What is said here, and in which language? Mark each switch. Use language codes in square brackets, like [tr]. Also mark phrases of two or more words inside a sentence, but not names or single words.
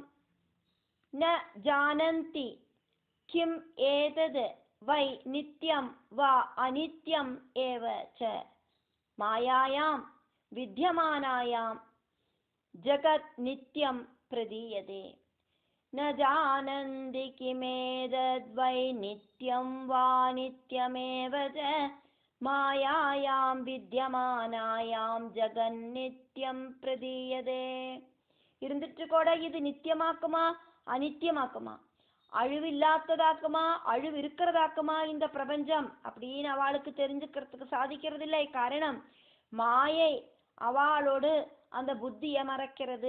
[sa] न जानन्ति किम् एतत् वै नित्यम् वा अनित्यम् एव च मायायाम् विद्यमानायाम् जगत् नित्यम् प्रतीयते. न जानन्ति किमेतद्वै नित्यं वा नित्यमेव च मायायां विद्यमानायां जगन्नित्यं प्रदीयते. [ta] இருந்துட்டு கூட இது நித்தியமாக்குமா அனித்தியமாக்குமா, அழிவில்லாததாக்குமா அழிவு இருக்கிறதாக்குமா இந்த பிரபஞ்சம் அப்படின்னு அவளுக்கு தெரிஞ்சுக்கிறதுக்கு சாதிக்கிறது இல்லை. காரணம் மாயை அவளோடு அந்த புத்தியை மறைக்கிறது.